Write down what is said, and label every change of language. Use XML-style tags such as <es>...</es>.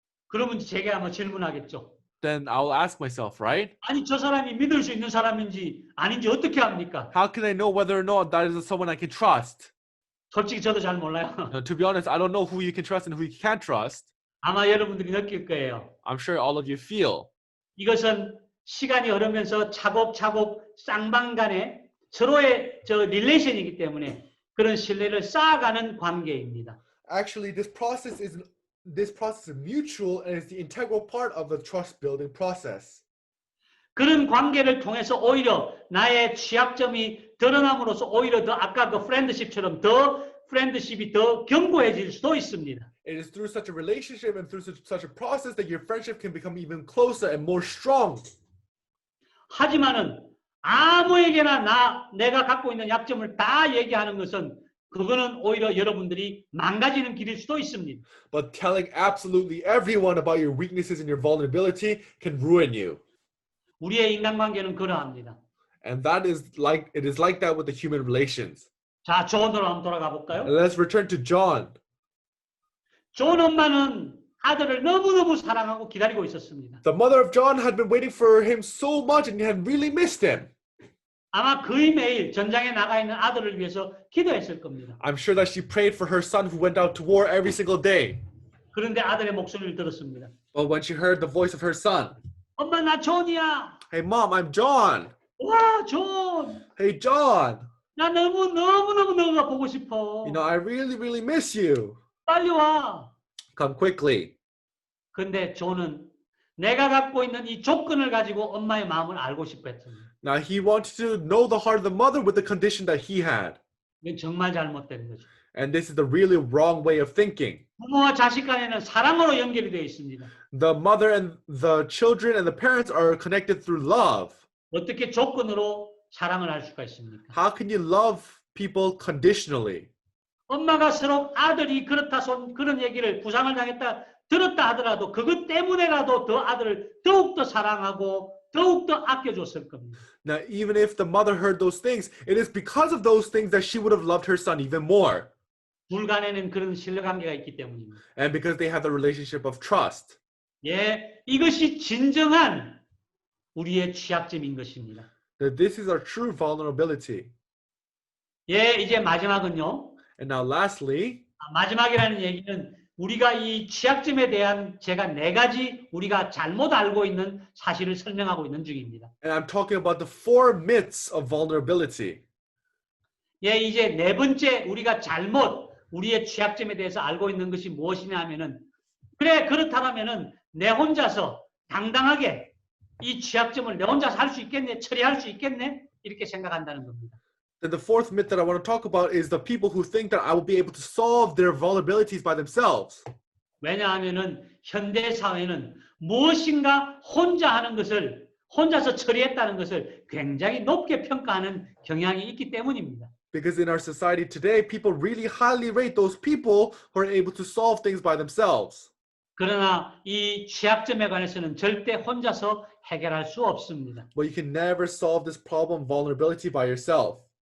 <ko>그러면 제가 한번 질문하겠죠.</ko> <en>Then I will ask myself, right?</en> <ko>아니 저 사람이 믿을 수 있는 사람인지 아닌지 어떻게 합니까?</ko> <en>How can I know whether or not that is someone I can trust?</en> <ko>솔직히 저도 잘 몰라요.</ko> <en>To be honest, I don't know who you can trust and who you can't trust.</en> <ko>아마 여러분들이 느낄 거예요.</ko> <en>I'm sure all of you feel.</en> <ko>이것은 시간이 흐르면서 차곡차곡 쌍방간에 서로의 저 릴레이션이기 때문에 그런 신뢰를 쌓아가는 관계입니다.</ko> <en>Actually, this process is mutual and is the integral part of the trust building process.</en> <ko>그런 관계를 통해서 오히려 나의 취약점이 드러남으로써 오히려 더 아까 그 프렌드십처럼 더 프렌드십이 더 견고해질 수도 있습니다.</ko> <en>It is through such a relationship and through such a process that your friendship can become even closer and more strong.</en> <ko>하지만은 아무에게나 내가 갖고 있는 약점을 다 얘기하는 것은 그거는 오히려 여러분들이 망가지는 길일 수도 있습니다.</ko> <en>But telling absolutely everyone about your weaknesses and your vulnerability can ruin you.</en> <ko>우리의 인간관계는 그러합니다.</ko> <en>And that is like it is like that with the human relations.</en> <ko>자, 존으로 한번 돌아가</ko> <en>And</en> <ko>볼까요?</ko> <en>let's return to John.</en> <ko>존 엄마는 아들을 너무너무 사랑하고 기다리고 있었습니다.</ko> <en>The mother of John had been waiting for him so much and had really missed him.</en> <ko>아마 거의 매일 전장에 나가 있는 아들을 위해서 기도했을 겁니다.</ko> <en>I'm sure that she prayed for her son who went out to war every single day.</en> <ko>그런데 아들의 목소리를 들었습니다.</ko> <en>But when she heard the voice of her son,</en> <ko>엄마 나 존이야.</ko> <en>hey mom, I'm John.</en> <ko>와 존.</ko> <en>Hey John,</en> <ko>나 너무너무 너가 보고 싶어.</ko> <en>I really miss you.</en> <ko>빨리 와.</ko> <en>Come quickly.</en> <ko>근데 존은 내가 갖고 있는 이 조건을 가지고 엄마의 마음을 알고 싶어 했습니다.</ko> <en>Now he wanted to know the heart of the mother with the condition that he had.</en> <ko>이건 정말 잘못된 거죠.</ko> <en>And this is the really wrong way of thinking.</en> <ko>부모와 자식 간에는 사랑으로 연결이 되어 있습니다.</ko> <en>The mother and the children and the parents are connected through love.</en> <ko>어떻게 조건으로 사랑을 할 수가 있습니까?</ko> <en>How can you love people conditionally?</en> <ko>엄마가 서로 아들이 그렇다 손 그런 얘기를 부상을 당했다 들었다 하더라도 그것 때문에라도 더 아들을 더욱더 사랑하고 더욱더 아껴줬을 겁니다.</ko> <en>Now, even if the mother heard those things, it is because of those things that she would have loved her son even more.</en> <ko>둘 간에는 그런 신뢰관계가 있기 때문입니다.</ko> <en>And because they have the relationship of trust.</en> <ko>예, 이것이 진정한 우리의 취약점인 것입니다.</ko> <en>That this is our true vulnerability.</en> <ko>예, 이제 마지막은요.</ko> <en>And now lastly,</en> <ko>마지막이라는 얘기는 우리가 이 취약점에 대한 제가 4가지 우리가 잘못 알고 있는 사실을 설명하고 있는 중입니다.</ko> <en>and I'm talking about the 4 myths of vulnerability.</en> <ko>예, 이제 4번째 우리가 잘못 우리의 취약점에 대해서 알고 있는 것이 무엇이냐 하면은 그래 그렇다면은 내 혼자서 당당하게 이 취약점을 내 혼자서 할 수 있겠네, 처리할 수 있겠네 이렇게 생각한다는 겁니다.</ko> <en>Then the 4th myth that I want to talk about is the people who think that I will be able to solve their vulnerabilities by themselves.</en> <ko>왜냐하면은 현대 사회는 무엇인가 혼자 하는 것을 혼자서 처리했다는 것을 굉장히 높게 평가하는 경향이 있기 때문입니다.</ko> <en>Because in our society today, people really highly rate those people who are able to solve things by themselves.</en> <ko>그러나 이 취약점에 관해서는 절대 혼자서 해결할 수 없습니다.</ko> <en>But you can never solve this problem, vulnerability, by yourself.</en>